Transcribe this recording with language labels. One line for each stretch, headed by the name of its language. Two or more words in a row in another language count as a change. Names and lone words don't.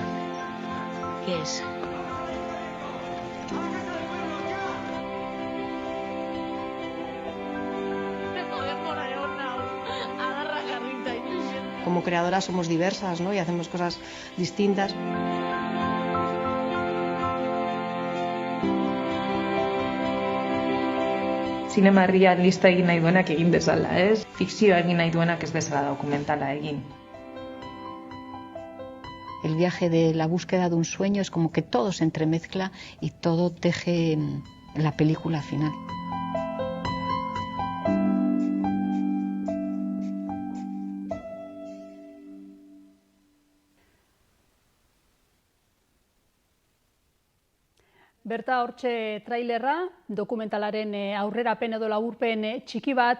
Spanish: ¿Qué es? Como creadoras somos diversas, ¿no? Y hacemos cosas distintas.
Basque: Zinema realista egin nahi duenak egin bezala, ez? Fikzioa egin nahi duenak ez bezala dokumentala egin.
Spanish: El viaje de la búsqueda de un sueño es como que todo se entremezcla y todo teje la película final.
Basque: Berta, hortxe trailerra, dokumentalaren aurrerapen edo laburpen txiki bat.